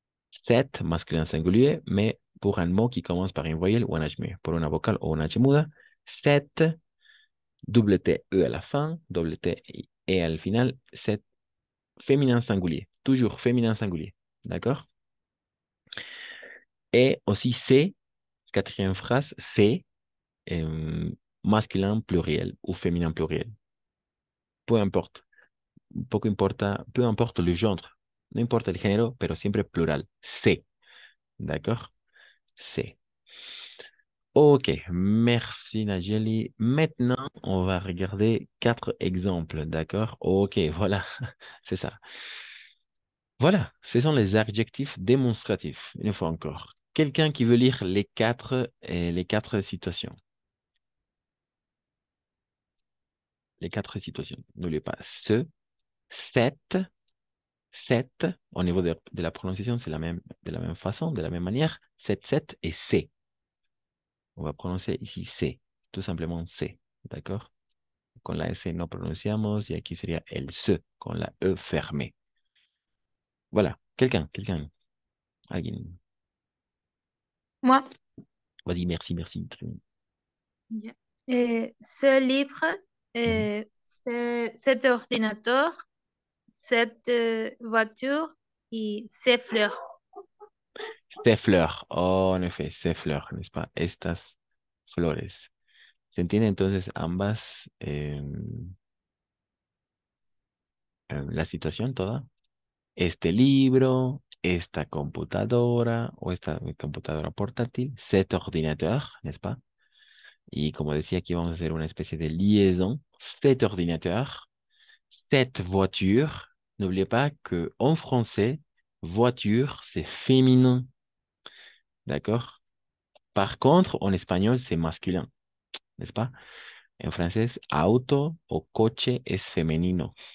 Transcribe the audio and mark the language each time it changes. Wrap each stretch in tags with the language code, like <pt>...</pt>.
<fr>Cette masculin singulier, mais pour un mot qui commence par une voyelle ou un H muet. Pour</fr> <es>una vocal o una H muda,</es> <fr>cette, double T, E à la fin, double T,</fr> <es>E al final,</es> <fr>cette féminin singulier. Toujours féminin singulier. D'accord? Et aussi c'est, quatrième phrase, c'est masculin pluriel ou féminin pluriel. Peu importe.</fr> <es>Poco importa,</es> <fr>peu importe le genre.</fr> <es>No importa el género, pero siempre plural.</es> <fr>C'est. D'accord? C'est. Ok, merci Nageli. Maintenant, on va regarder 4 exemples, d'accord? Ok, voilà, c'est ça. Voilà, ce sont les adjectifs démonstratifs, une fois encore. Quelqu'un qui veut lire les quatre situations. Les 4 situations. N'oubliez pas ce, cette, au niveau de la prononciation, c'est de la même façon, de la même manière. Cette et c'est. On va prononcer ici c'est, tout simplement c'est, d'accord?</fr> <es>Con la S no pronunciamos y aquí sería el se, con la E fermée.</es> <fr>Voilà, quelqu'un, alguien. Moi, Vas-y, merci. Très bien. ce livre, Mhm. cet ordinateur, cette voiture et ces fleurs. Ces fleurs, oh, en effet, ces fleurs, n'est-ce pas?</fr> <es>Estas flores. ¿Se entiende entonces ambas la situación toda? Este libro, esta computadora o esta computadora portátil,</es> <fr>cet ordinateur, n'est-ce pas?</fr> <es>Y como decía, aquí vamos a hacer una especie de liaison.</es> <fr>Cet ordinateur, cette voiture. N'oubliez pas que en français, voiture, c'est féminin. D'accord? Par contre, en espagnol, c'est masculin. N'est-ce pas? En français,</fr> <es>auto o coche es femenino.</es>